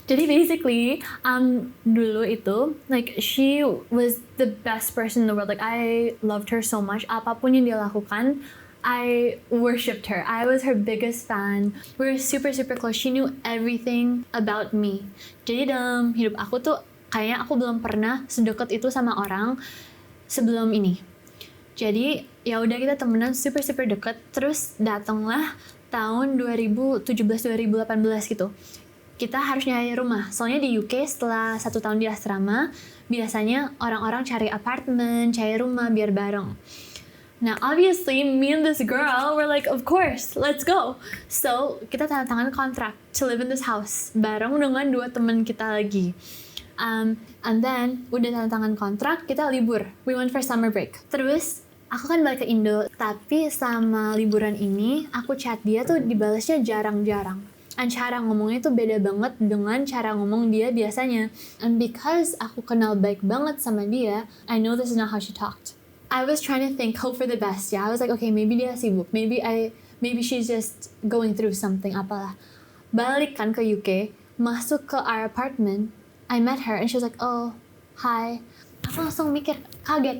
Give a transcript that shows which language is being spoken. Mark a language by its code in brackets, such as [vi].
[id] Jadi basically dulu itu [en] like she was the best person in the world, like I loved her so much. [id] Apapun yang dia lakukan [en] I worshipped her. I was her biggest fan. We were super super close. She knew everything about me. [id] Jadi dalam hidup aku tuh kayaknya aku belum pernah sedekat itu sama orang sebelum ini. Jadi ya udah kita temenan super super deket. Terus datanglah tahun 2017-2018 gitu. Kita harus nyari rumah. Soalnya di UK setelah 1 tahun di asrama, biasanya orang-orang cari apartemen, cari rumah biar bareng. [en] Now obviously me and this girl were like, of course, let's go. [id] So kita tanda tangan kontrak [en] to live in this house [id] bareng dengan 2 teman kita lagi. And then udah tanda tangan kontrak, kita libur. [en] We went for summer break. [id] Terus aku kan balik ke Indo, tapi sama liburan ini aku chat dia tuh dibalasnya jarang-jarang. And cara ngomongnya tuh beda banget dengan cara ngomong dia biasanya. [en] And because [id] aku kenal baik banget sama dia, [en] I know this is not how she talked. I was trying to think, hope for the best. Yeah, I was like, okay, maybe [id] dia sibuk. [en] Maybe she's just going through something, apalah. [id] Balik kan ke UK, masuk ke [en] our apartment. I met her and she was like, oh, hi. [id] Aku langsung mikir, kaget.